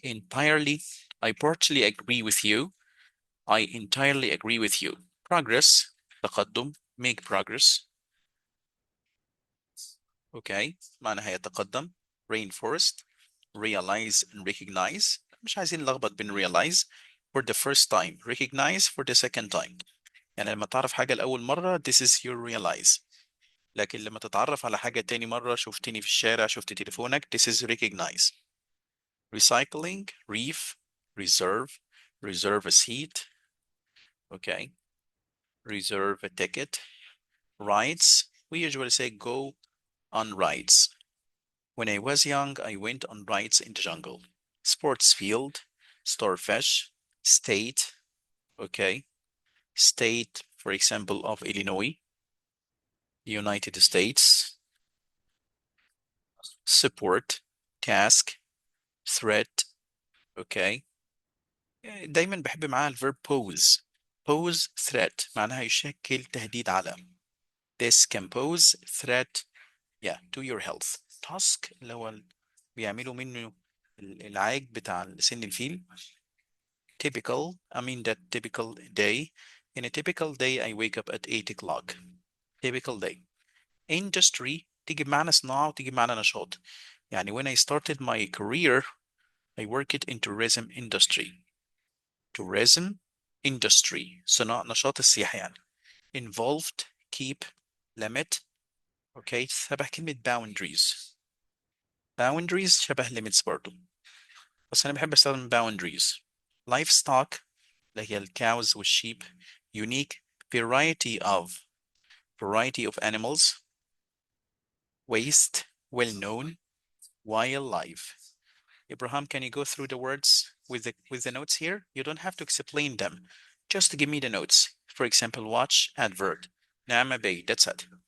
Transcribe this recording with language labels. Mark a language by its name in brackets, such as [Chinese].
[English] Entirely I partially agree with you. I entirely agree with you. [Arabic] Progress تقدم. [English] Make progress. Okay. [Arabic] معناها يتقدم. [English] Rainforest. Realize and recognize. [Arabic] مش عايزين نلخبط بين [English] realize for the first time. Recognize for the second time. [Arabic] يعني لما تعرف حاجة لأول مرة [English] this is your realize. [Arabic] لكن لما تتعرف على حاجة تاني مرة شفتني في الشارع شفت تليفونك [English] this is recognize. Recycling, reef, reserve a seat. Okay. Reserve a ticket. Rides, we usually say go on rides. When I was young, I went on rides in the jungle. Sports field, starfish, state, okay. State, for example, of Illinois, United States. Support, task, threat, okay. [Arabic] دايما بحب معاها الverb pose. Pose threat معناها يشكل تهديد على. [English] This can pose threat, yeah, to your health. [Arabic] Tusk اللي هو بيعملوا منه العاج بتاع سن الفيل. [English] typical, I mean that typical day. In a typical day, I wake up at 8 o'clock. Typical day. [Arabic] Industry تيجي بمعنى صناعة وتيجي بمعنى نشاط. [English] يعني when I started my career, I worked in tourism industry. Tourism industry. [Arabic] صناعة نشاط السياحة يعني. [English] Involved, keep, limit. Okay, [Arabic] شبه كلمة [English] boundaries. Boundaries شبه limits برضو. [Arabic] بس أنا بحب أستخدم boundaries. Livestock اللي هي الcows والsheep. [English] Unique variety of animals. Waste, well known. Wildlife. Abraham, can you go through the words with the notes here? You don't have to explain them. Just give me the notes. For example, watch, advert. نعم B, that's it.